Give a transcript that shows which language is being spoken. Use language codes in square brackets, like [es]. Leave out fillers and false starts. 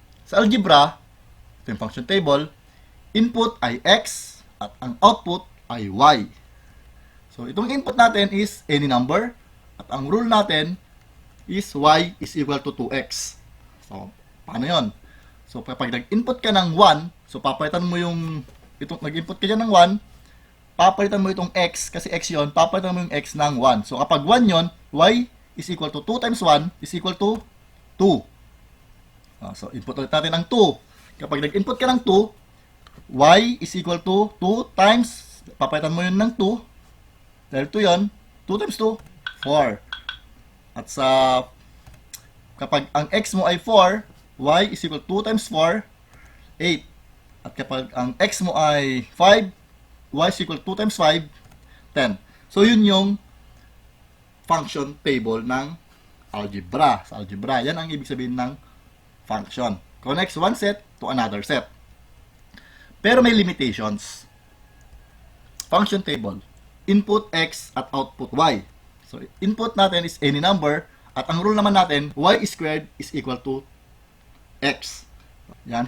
[tl] Sa algebra, ito yung function table, input ay x at ang output ay y. So, itong input natin is any number at ang rule natin is y is equal to 2x. So, paano yon? So, kapag nag-input ka ng 1, so papalitan mo yung, itong nag-input ka dyan ng 1, papalitan mo itong x, kasi x yon, papalitan mo yung x ng 1. So, kapag 1 yon, y is equal to 2 times 1 is equal to 2. So, input ulit natin ng 2. Kapag nag-input ka ng 2, y is equal to 2 times, papalitan mo yun ng 2, dahil 2 yon, 2 times 2, 4. At sa, kapag ang x mo ay 4, y is equal to 2 times 4, 8. At kapag ang x mo ay 5, y is equal to 2 times 5, 10. So, yun yung function table ng algebra. Sa algebra, yan ang ibig sabihin ng function. [en] Connects one set to another set. Pero may limitations. Function table. [tl] Input x at output y. So, input natin is any number at ang rule naman natin, y squared is equal to x. Yan.